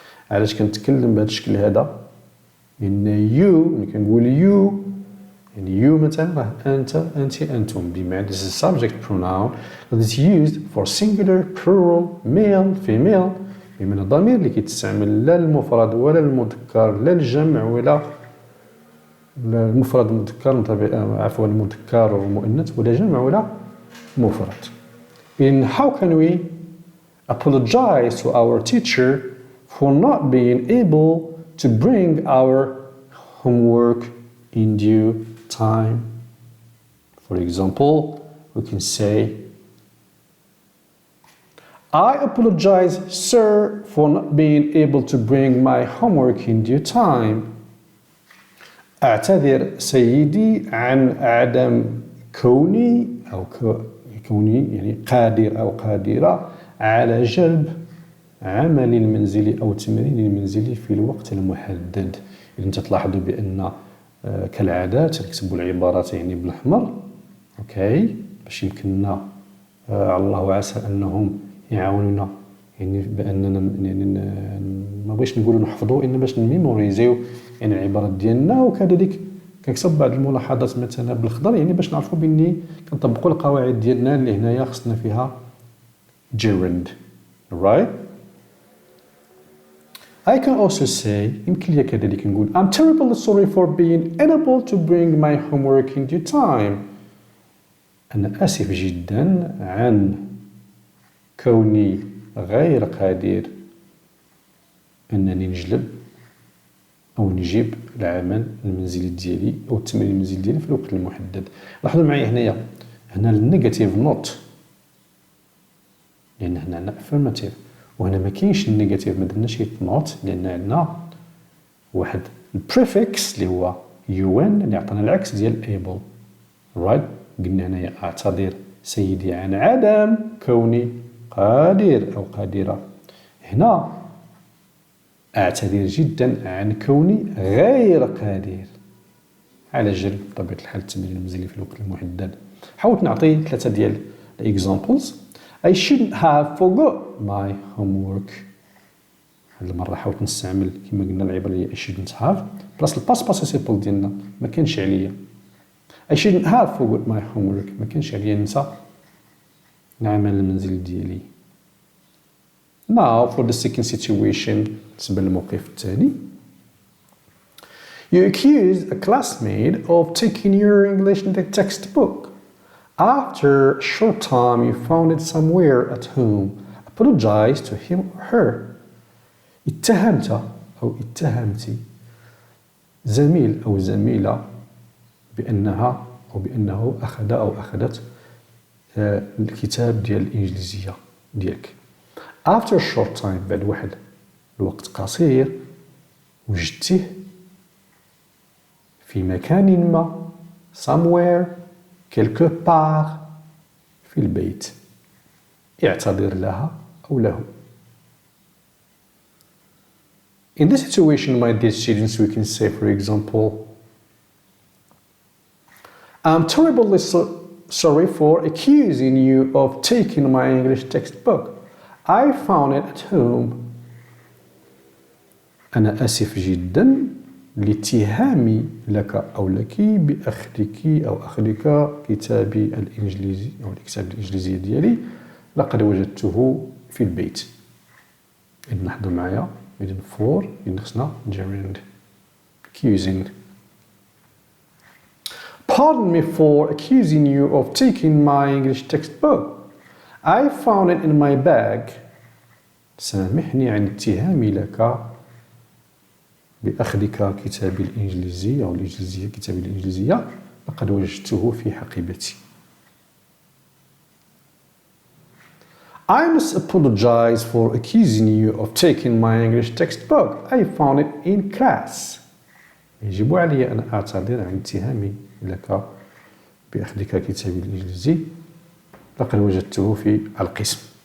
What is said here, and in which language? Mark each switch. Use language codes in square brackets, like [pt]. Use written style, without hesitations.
[ar] علاش كنتكلم بهذا الشكل هذا؟ لأن يو ملي كنقول يو يعني يو مثلا راه أنت أنت أنتم بمعنى [en] this is a subject pronoun that is used for singular plural male female [ar] بمعنى الضمير اللي كيتستعمل لا المفرد ولا المذكر لا الجمع ولا المفرد المذكر عفوا المذكر والمؤنث ولا جمع ولا مفرد. [en] In how can we apologize to our teacher for not being able to bring our homework in due time? For example, we can say, I apologize, sir, for not being able to bring my homework in due time. [ar] أعتذر سيدي عن عدم كوني أو كوني يعني قادر أو قادرة على جلب عملي المنزلي أو تمريني المنزلي في الوقت المحدد. إذا أنت تلاحظوا بأن كالعادة تكتبوا العبارات يعني بالأحمر أوكي باش يمكننا الله عسى أنهم يعاونونا يعني بأننا يعني ما بغيش نقولوا نحفظوا إن باش نميموريزيو يعني العبارات ديالنا. وكذلك كنكتب بعض الملاحظات مثلا بالخضر يعني باش نعرفوا بأني كنطبقوا القواعد ديالنا اللي هنايا خصنا فيها gerund right. [en] I can also say [ar] يمكن لي كذلك نقول [en] I'm terribly sorry for being unable to bring my homework in due time. [ar] أنا آسف جدا عن كوني غير قادر أنني نجلب أو نجيب العمل المنزلي ديالي أو التمرين المنزلي ديالي في الوقت المحدد. لاحظوا معايا هنا النيجاتيف نوت لأن هنا عندنا affirmative وهنا ما كاينش النيجاتيف ما درناش نوت لأن عندنا واحد البريفكس اللي هو UN اللي عطانا العكس ديال able right. قلنا هنايا أعتذر سيدي عن عدم كوني قادر أو قادرة. هنا أعتذر جدا عن كوني غير قادر على جلب بطبيعة الحال التمرين المنزلي في الوقت المحدد. حاولت نعطي 3 ديال examples. [en] I shouldn't have forgot my homework. [ar] هاد المرة حاولت نستعمل كما قلنا العبارة هي [en] I shouldn't have [ar] بلاس الباس بارتيسيبل ديالنا ما كانش عليا. [en] I shouldn't have forgot my homework [ar] ما كانش عليا ننسى العمل المنزلي ديالي. [en] Now for the second situation [ar] بالنسبة للموقف الثاني. [en] You accuse a classmate of taking your English textbook. After a short time you found it somewhere at home. Apologize to him or her. [ar] اتهمت أو اتهمتي زميل أو زميلة بأنها أو بأنه أخذ أو أخذت الكتاب ديال الإنجليزية ديالك. [en] After a short time [ar] بعد واحد الوقت قصير وجدته في مكان ما [en] somewhere [fr] quelque part [ar] في البيت. اعتذر لها أو له. [en] In this situation, my dear students, we can say, for example, I'm terribly sorry for accusing you of taking my English textbook. I found it at home. [ar] أنا آسف جدا لاتهامي لك أو لك بأخذك أو أخذك كتابي الإنجليزي أو الكتاب الإنجليزية ديالي لقد وجدته في البيت. إذن لاحظوا معايا إذن for إذن خصنا gerund accusing. [en] Pardon me for accusing you of taking my English textbook. I found it in my bag. [ar] سامحني عن اتهامي لك بأخذك كتابي الإنجليزي أو الإنجليزية كتابي الإنجليزية لقد وجدته في حقيبتي. [en] I must apologize for accusing you of taking my English textbook. I found it in class. [ar] يجب علي أن أعتذر عن اتهامي لك بأخذك كتابي الإنجليزي لقد وجدته في القسم.